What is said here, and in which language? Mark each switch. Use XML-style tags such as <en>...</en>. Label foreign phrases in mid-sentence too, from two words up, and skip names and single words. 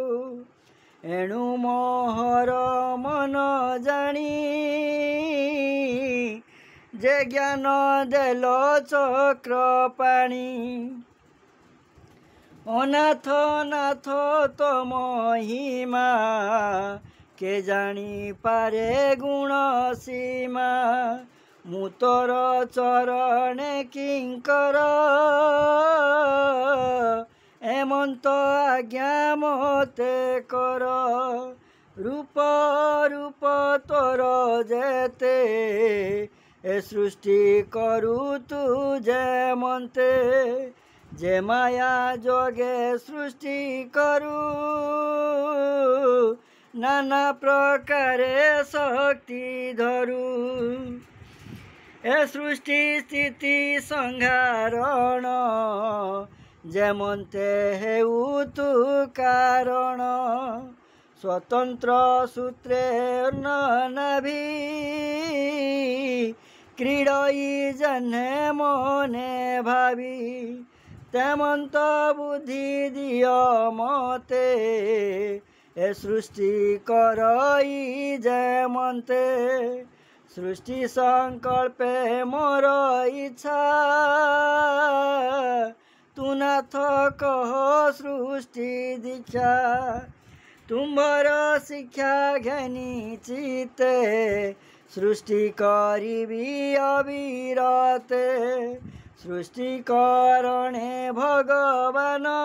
<or>ଏଣୁ ମୋହର ମନ ଜାଣି ଯେ ଜ୍ଞାନ ଦେଲ ଚକ୍ର ପାଣି। ଅନାଥ ନାଥ ତୋ ମହିମା କେ ଜାଣି ପାରେ ଗୁଣ ସୀମା। ମୁଁ ତୋର ଚରଣେ କିଙ୍କର ଏମନ୍ତ ଆଜ୍ଞା ମତେ କର। ରୂପ ରୂପ ତୋର ଯେତେ ଏ ସୃଷ୍ଟି କରୁ ତୁଝେ ମନ୍ତେ। ଯେ ମାୟା ଯୋଗେ ସୃଷ୍ଟି କରୁ ନାନା ପ୍ରକାରେ ଶକ୍ତି ଧରୁ। ଏ ସୃଷ୍ଟି ସ୍ଥିତି ସଂହାରଣ ଯେମନ୍ତେ ହେଉ ତୁ କାରଣ। ସ୍ୱତନ୍ତ୍ର ସୂତ୍ରେ ନାଭି କ୍ରୀଡ଼ଇ ଜହ୍ନେ ମନେ ଭାବି। ତେମନ୍ତ ବୁଦ୍ଧି ଦିଅ ମତେ ଏ ସୃଷ୍ଟି କରଇ ଯେମନ୍ତେ। ସୃଷ୍ଟି ସଙ୍କଳ୍ପେ ମୋର ଇଚ୍ଛା ତୁ ନାଥ କହ ସୃଷ୍ଟି ଦୀକ୍ଷା ତୁମ୍ଭର ଶିକ୍ଷା ଘେନି ଚିତେ ସୃଷ୍ଟି କରିବି ଅବିରତେ ସୃଷ୍ଟି କରଣେ ଭଗବାନ</or>